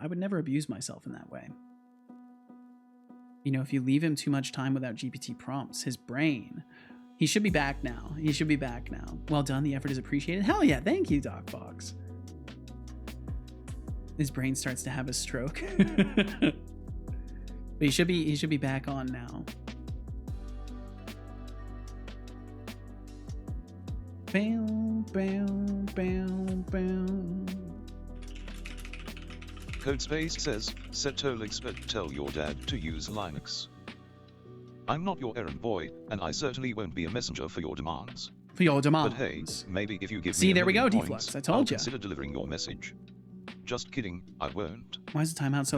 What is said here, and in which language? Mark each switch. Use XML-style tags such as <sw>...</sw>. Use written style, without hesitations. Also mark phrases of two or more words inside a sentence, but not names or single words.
<en>I would never abuse myself in that way. You know, if you leave him too much time without GPT prompts, his brain... He should be back now. He should be back now. Well done. The effort is appreciated. Hell yeah. Thank you, Doc Fox. His brain starts to have a stroke. But he should be back on now. Bam, bam, bam, bam. Codespace says, Setolyx, but tell your dad to use Linux. I'm not your errand boy, and I certainly won't be a messenger for your demands. For your demands. But hey, maybe if you give See, me there we go, points, Deflux. I told I'll you. consider delivering your message. Just kidding, I won't. Why is the timeout so</en>